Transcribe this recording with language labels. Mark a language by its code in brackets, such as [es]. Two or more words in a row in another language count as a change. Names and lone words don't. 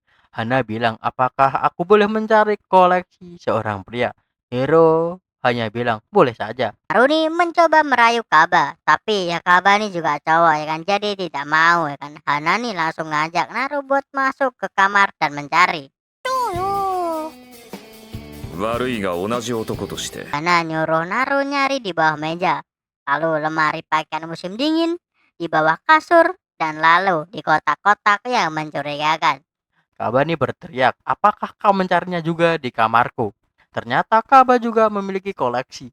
[id] Hana bilang, apakah aku boleh mencari koleksi seorang pria? Hiro hanya bilang, boleh saja. Naru nih mencoba merayu Kaba, tapi ya Kaba nih juga cowok ya kan, jadi tidak mau ya kan. Hana nih langsung ngajak Naru buat masuk ke kamar dan mencari. [ja] 悪いが同じ男として [id] Hana nyuruh Naru nyari di bawah meja, lalu lemari pakaian musim dingin, di bawah kasur, dan lalu di kotak-kotak yang mencurigakan. Kaba nih berteriak, apakah kau mencarinya juga di kamarku? Ternyata Kaba juga memiliki koleksi.